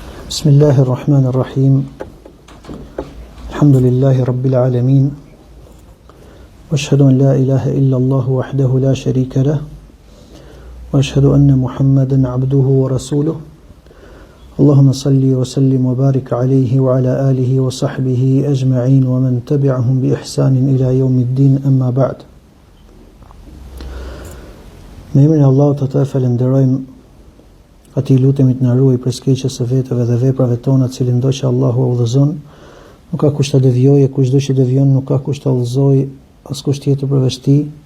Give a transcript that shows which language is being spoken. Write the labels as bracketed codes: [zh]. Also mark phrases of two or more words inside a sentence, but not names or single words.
[ar] بسم الله الرحمن الرحيم الحمد لله رب العالمين وأشهد أن لا إله إلا الله وحده لا شريك له وأشهد أن محمدا عبده ورسوله اللهم صل وسلم وبارك عليه وعلى آله وصحبه أجمعين ومن تبعهم بإحسان إلى يوم الدين أما بعد. [sq] Me emrin e Allahut të falenderojmë, atij lutemi të na ruaj prej skeqjes së vetëve dhe veprave tona, të cilin do që Allahu udhëzon, nuk ka kush ta devijojë, kushdo që devijon nuk ka kush ta udhëzojë, askush tjetër përveç tij.